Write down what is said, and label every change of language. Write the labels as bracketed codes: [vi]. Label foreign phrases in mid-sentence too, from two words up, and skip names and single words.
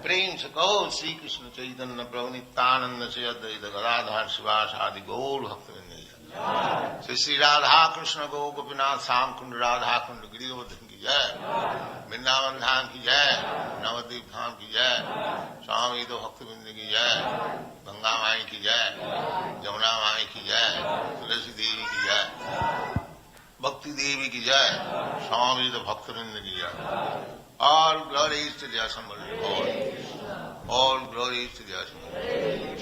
[hi] प्रेम से कहो श्री कृष्ण चैतन्य प्रभु नित्यानंद से अद्वैत गदाधर सिवास आदि गौर भक्तिविनोद श्री श्री राधा कृष्ण गो गोपीनाथ सम कुंड राधा कुंड गिरिधरधन की जय. वृंदावन धाम की जय. नवद्वीप धाम की जय. स्वामी तो भक्तिविनोद की जय. गंगा माई की जय, जमुना माई की जय, तुलसी देवी की जय, भक्ति देवी की जय, स्वामी तो भक्तवृंद की जय. [en] All glories to the assembled Lord. All glories to the assembled Lord.